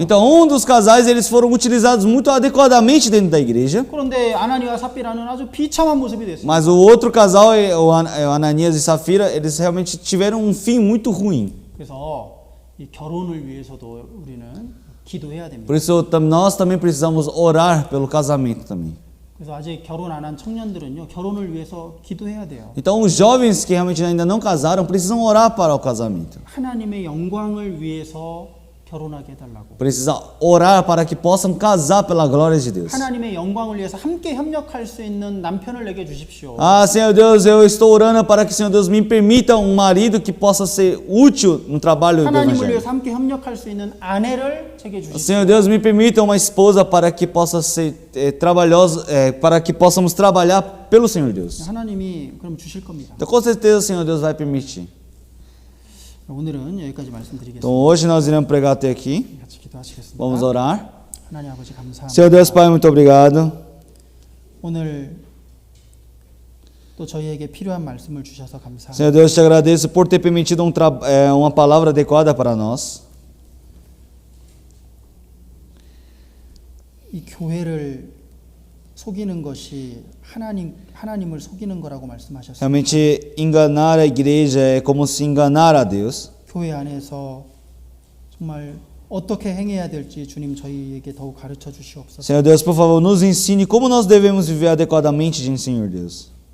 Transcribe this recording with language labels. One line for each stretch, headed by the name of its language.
Portuguese: Então, dos casais eles foram utilizados muito adequadamente dentro da igreja.
Korean: 그런데 아나니와 삽비라는 아주 비참한 모습이 됐어요.
Portuguese: Mas o outro casal, o Ananias e Safira, eles realmente tiveram um fim muito ruim.
Korean: 그래서 이 결혼을 위해서도 우리는 기도해야 됩니다.
Portuguese: Por isso nós também precisamos orar pelo casamento também.
Korean: 그래서 아직 결혼 안 한 청년들은요, 결혼을 위해서 기도해야 돼요.
Portuguese: Então os jovens que realmente ainda não casaram precisam orar para o casamento.
Korean: 하나님의 영광을 위해서 결혼하게 해달라고.
Portuguese: Precisa orar para que possam casar pela glória de Deus.
Korean: 하나님의 영광을 위해서 함께 협력할 수 있는 남편을 내게 주십시오.
Portuguese: Ah, Senhor Deus, eu estou orando para que Senhor Deus me permita um marido que possa ser útil no trabalho do
Korean: 하나님을
Portuguese: evangelho.
Korean: 위해서 함께 협력할 수 있는 아내를 제게 주십시오.
Portuguese: Senhor Deus, me permita uma esposa para que possa ser trabalhosa, para que possamos trabalhar pelo Senhor Deus.
Korean: 하나님이 그럼 주실 겁니다.
Portuguese: Então com certeza o Senhor Deus vai permitir.
Korean: 오늘은 여기까지 말씀드리겠습니다.
Portuguese: Então hoje nós iremos pregar até aqui.
Korean: 같이 기도하시겠습니다.
Portuguese: Vamos orar.
Korean: 하나님 아버지 감사합니다.
Portuguese: Senhor Deus Pai, muito obrigado.
Korean: 오늘 또 저희에게 필요한 말씀을 주셔서 감사합니다.
Portuguese: Senhor Deus, te agradeço por ter permitido uma palavra adequada para nós.
Korean: 이 교회를 속이는 것이 하나님을 속이는 거라고 말씀하셨습니다.
Portuguese: Realmente enganar a igreja é como se enganar a Deus.
Korean: 교회 안에서 정말 어떻게 행해야 될지 주님 저희에게 더욱 가르쳐 주시옵소서.
Portuguese: Senhor Deus, por favor, nos ensine como nós devemos viver adequadamente diante do Senhor Deus.